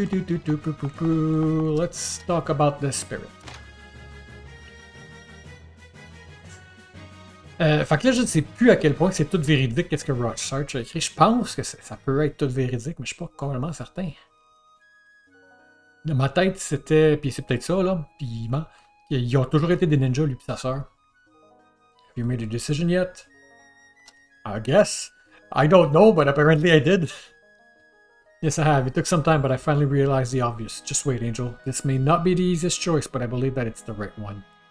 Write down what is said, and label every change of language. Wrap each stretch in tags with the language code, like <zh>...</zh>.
<en>Let's talk about the spirit.</en> <fr>Fait que là, je ne sais plus à quel point c'est tout véridique qu'est-ce que Rothschild a écrit. Je pense que ça peut être tout véridique, mais je suis pas complètement certain. Dans ma tête, c'était... Puis c'est peut-être ça, là. Puis ils ont toujours été des ninjas, lui et sa sœur.</fr> <en>Have you made a decision yet? I guess. I don't know, but apparently I did. Yes, I have. It took some time, but I finally realized the obvious. Just wait, Angel. This may not be the easiest choice, but I believe that it's the right one.</en>